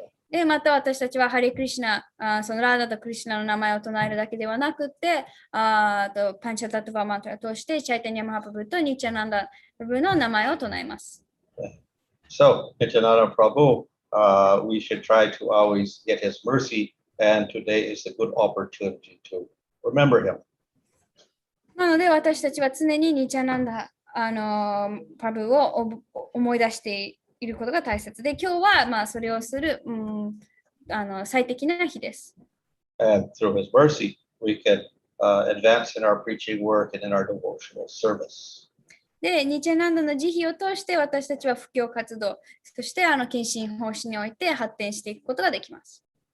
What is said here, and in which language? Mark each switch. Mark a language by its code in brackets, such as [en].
[ja] で、また私たちはハレクリシナ、そのラーダとクリシナの名前を唱えるだけではなくて、パンチャタトゥバマントラを通して、チャイタニア・マハプラブとニチャナンダ・プラブの名前を唱えます。 [en] So, Nityananda Prabhu, we should try to always get his mercy, and today is a good opportunity to remember him. [ja] なので、私たちは常にニチャナンダ・プラブを思い出していることが大切で、今日はそれをする、最適な日です。 [en] And through his mercy, we can advance in our preaching work and in our devotional service. [ja] で、ニチャナンダの慈悲を通して私たちは布教活動、そして献身奉仕において発展していくことができます。